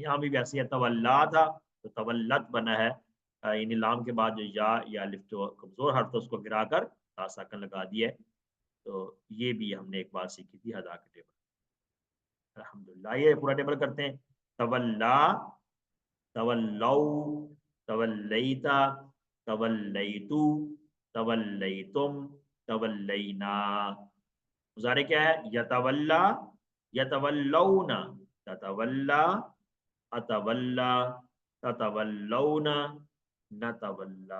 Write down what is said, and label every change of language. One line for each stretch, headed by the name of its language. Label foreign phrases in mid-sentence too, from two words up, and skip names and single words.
Urdu: یہاں بھی ویسے ہے، تولا تھا تو تولت بنا ہے، یعنی لام کے بعد جو یا الف جو کمزور حرف تھا اس کو گرا کر تا ساکن لگا دیا ہے۔ تو یہ بھی ہم نے ایک بات سیکھی تھی ہدا کے ٹیبل۔ الحمدللہ، یہ پورا ٹیبل کرتے ہیں۔
Arabic: تولا، تولَّوا، تولَّيتَ، تولَّيتُ، تولَّيتم، تولَّينا.
Urdu: مضارع کیا ہے?
Arabic: يتولّى، يتولّون، تتولّى، أتولّى، تتولّون، نتولّى.